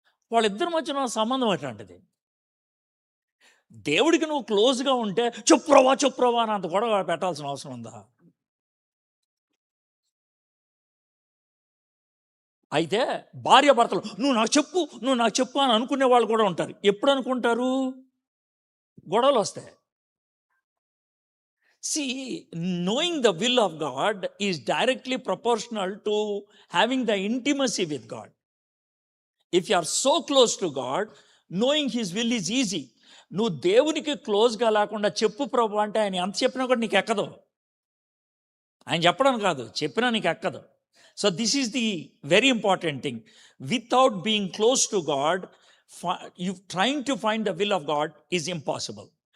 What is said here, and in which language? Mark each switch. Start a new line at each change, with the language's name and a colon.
Telugu: వాళ్ళిద్దరి మధ్యన సంబంధం అట్లాంటిది. దేవుడికి నువ్వు క్లోజ్గా ఉంటే చెప్పురవా అని అంత గొడవ పెట్టాల్సిన అవసరం ఉందా? అయితే భార్యాభర్తలు నువ్వు నాకు చెప్పు అని అనుకునే వాళ్ళు కూడా ఉంటారు. ఎప్పుడు అనుకుంటారు? గొడవలు వస్తాయి.
English: See, knowing the will of God is directly proportional to having the intimacy with God. If you are so close to God, knowing His will is easy.
Telugu: నువ్వు దేవునికి క్లోజ్గా లేకుండా చెప్పు ప్రభు అంటే ఆయన ఎంత చెప్పినా కూడా నీకు ఎక్కదు. ఆయన చెప్పడం కాదు, చెప్పినా నీకు ఎక్కదు.
English: So this is the very important thing. Without being close to God, you trying to find the will of God is impossible.